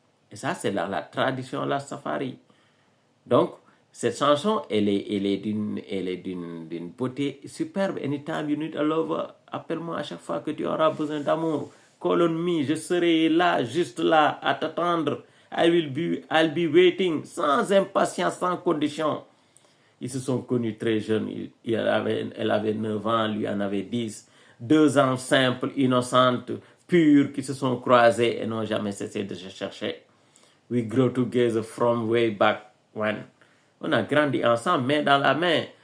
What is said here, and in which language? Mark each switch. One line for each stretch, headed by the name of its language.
French: Et ça, c'est dans la tradition la safari. Donc, cette chanson, elle est d'une beauté superbe.
English: Anytime you need a lover,
French: appelle-moi à chaque fois que tu auras besoin d'amour.
English: Call on me,
French: je serai là, juste là, à t'attendre.
English: I'll be waiting,
French: sans impatience, sans condition. Ils se sont connus très jeunes. Elle avait 9 ans, lui en avait 10. 2 ans simples, innocentes, pures, qui se sont croisés et n'ont jamais cessé de se chercher.
English: We grow together from way back when.
French: On a grandi ensemble, main dans la main.